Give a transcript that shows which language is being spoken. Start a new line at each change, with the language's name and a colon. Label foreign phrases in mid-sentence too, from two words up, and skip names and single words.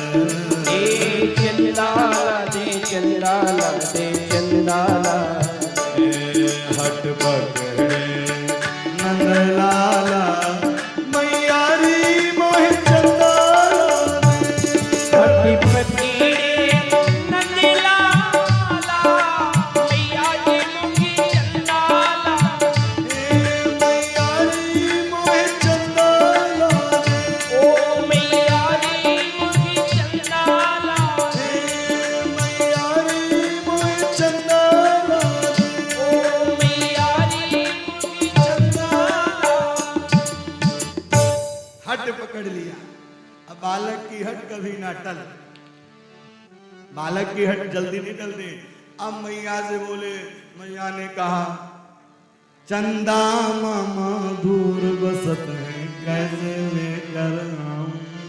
Braj: ए चंदाला दे चंदाला दे चंदाला। हट पकड़े नंदलाला मैयारी मोहि चंदाला दे। हट पकड़े नंदलाला मैयारी मोहि चंदाला। मैयारी मोहि चंदाला दे। ओ मैयारी मोहि चंदाला। मैयारी मोहि चंदाला दे। ओ मैयारी मोहि चंदाला।
Hindi: हट पकड़ लिया। अब बालक की हट कभी ना टल। बालक की हट जल्दी नहीं टलती। अब मैया से बोले, मैया ने कहा चंदा मामा दूर बसत है कैसे लेकर आऊं।